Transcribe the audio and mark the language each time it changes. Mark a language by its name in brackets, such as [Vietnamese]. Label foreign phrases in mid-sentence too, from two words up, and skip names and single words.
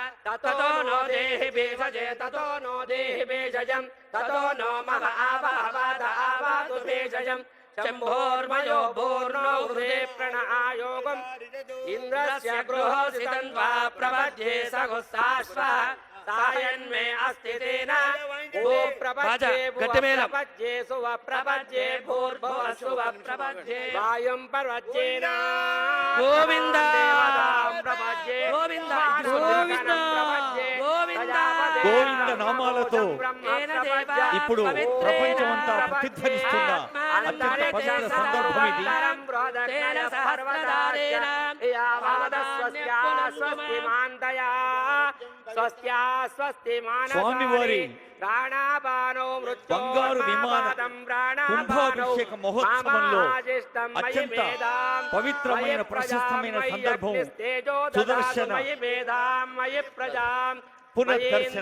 [Sanskrit] ततो नो देहि भेषजे ततो नो देहि भेषजं ततो नो मह आवाद आवातु भेषजं शम्भोर्मयो भूर्णो हृदे प्रणआयोगम् इन्द्रस्य गृहोसितं वा प्रपद्ये सगुस्ताश्वः सायन्मे अस्ति तेन भू प्रपद्ये प्रपद्ये सुव प्रपद्ये भूर्भुव सुव प्रपद्ये वायुं प्रपद्येन गोविन्द प्रपद्ये गोविन्द गोविन्द [Telugu] గోవింద నామాలతో ఇప్పుడు ప్రపంచమంతా ప్రతిధ్వనిస్తున్న అత్యంత పవిత్ర సందర్భం ఇది. స్వామివారి బంగారు విమాన కుంభాభిషేక మహోత్సవంలో అత్యంత పవిత్రమైన ప్రశస్తమైన సందర్భం సుదర్శన పునర్దర్శన.